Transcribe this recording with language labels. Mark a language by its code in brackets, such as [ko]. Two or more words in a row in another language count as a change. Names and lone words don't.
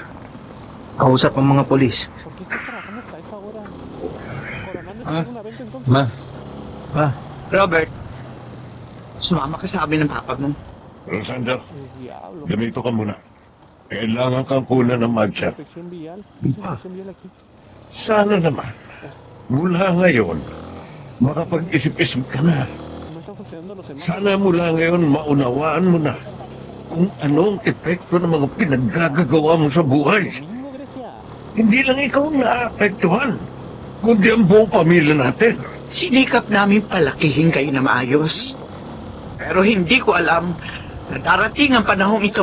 [tl] kausap ang mga polis. [es] ¿Por qué estás trabajando hasta esa hora? Coronando Ah. una venta entonces. [tl] Ma, Pa, Robert, sumama ka sa amin ng papa mo. Rosando, Diablo. gamito ka muna. Kailangan kang kunan ng mugshot. [es] Inspección vial. [tl] Pa. [es] Inspección vial aquí. [tl] Sana naman, mula ngayon, makapag-isip-isip ka na. [es] No están funcionando los semáforos. [tl] Sana mula ngayon maunawaan mo na kung anong epekto ng mga pinaggagawa mo sa buhay. [es] Domingo, Grecia. [tl] Hindi lang ikaw ang naapektuhan, kundi ang buong pamilya natin. Sinikap namin palakihin kayo na maayos. Pero hindi ko alam na darating ang panahong ito.